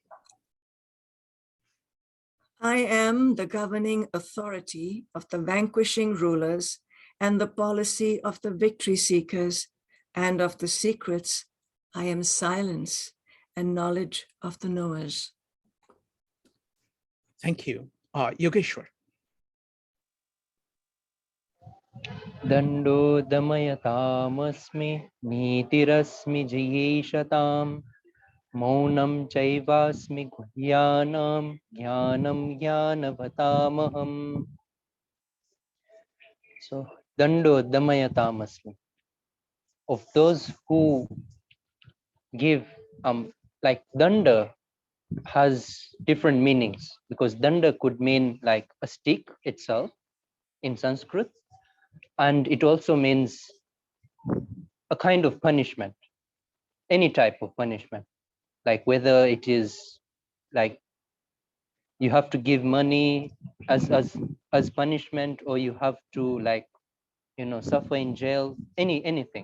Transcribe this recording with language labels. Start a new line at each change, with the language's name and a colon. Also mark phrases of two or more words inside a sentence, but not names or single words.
English: I am the governing authority of the vanquishing rulers and the policy of the victory seekers, and of the secrets I am silence and knowledge of the knowers. Thank you. Yogeshwar.
Sanskrit: दण्डो दमयताम् नीतिरस्मि जिगीषताम् मौनं चैवास्मि गुह्यानां ज्ञानं ज्ञानवतामहम्. So दण्डो दमयताम्.
English: Of those who give like danda has different meanings, because danda could mean like a stick itself in Sanskrit, and it also means a kind of punishment, any type of punishment, like whether it is like you have to give money as punishment, or you have to, like, suffer in jail, anything.